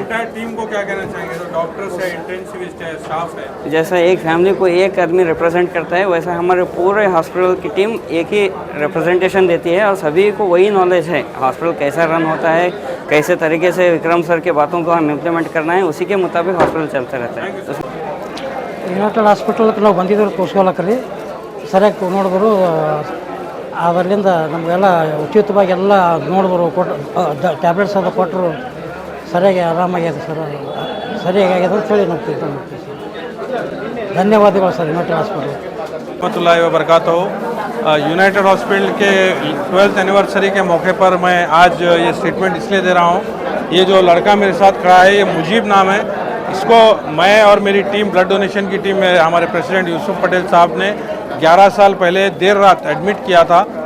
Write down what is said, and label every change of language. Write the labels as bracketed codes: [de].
[hi] Entire team को क्या कहना चाहेंगे? तो डॉक्टर्स है, इंटेंसिविस्ट है, स्टाफ है, जैसा एक फैमिली को एक आदमी रिप्रेजेंट करता है वैसा हमारे पूरे हॉस्पिटल की टीम एक ही रिप्रेजेंटेशन देती है और सभी को वही नॉलेज है हॉस्पिटल कैसा रन होता है, कैसे तरीके से विक्रम सर के बातों को हम इम्प्लीमेंट करना है, उसी के मुताबिक हॉस्पिटल चलता रहता है। [kn] ಯುನೈಟೆಡ್ ಹಾಸ್ಪಿಟಲ್ಗೆ ನಾವು ಬಂದಿದ್ರು ತೋರಿಸ್ಕೊಳಕ್ಕೆ ರೀ ಸರಿಯಾಗಿ ನೋಡಿದ್ರು ಅದರಿಂದ ನಮಗೆಲ್ಲ ಉಚಿತವಾಗಿ ಎಲ್ಲ ನೋಡಿದ್ರು ಕೊಟ್ಟು ಟ್ಯಾಬ್ಲೆಟ್ಸ್ ಅದು ಕೊಟ್ಟರು ಸರಿಯಾಗಿ ಆರಾಮಾಗ್ಯದ ಸರ್, ಸರಿಯಾಗಿ ಆಗ್ಯದ ಅಂತೇಳಿ ನಾವು ತಿಳ್ಕೊಂಡು ಹೋಗ್ತೀವಿ ಸರ್। ಧನ್ಯವಾದಗಳು ಸರ್ ಯುನೈಟೆಡ್ ಹಾಸ್ಪಿಟಲ್। [ar] रहमतुल्लाहि व बरकातहू। [hi] यूनाइटेड हॉस्पिटल के 12th एनिवर्सरी के मौके पर मैं आज ये स्टेटमेंट इसलिए दे रहा हूँ। ये जो लड़का मेरे साथ खड़ा है ये मुजीब नाम है। इसको मैं और मेरी टीम, ब्लड डोनेशन की टीम में हमारे प्रेसिडेंट यूसुफ पटेल साहब ने 11 साल पहले देर रात एडमिट किया था।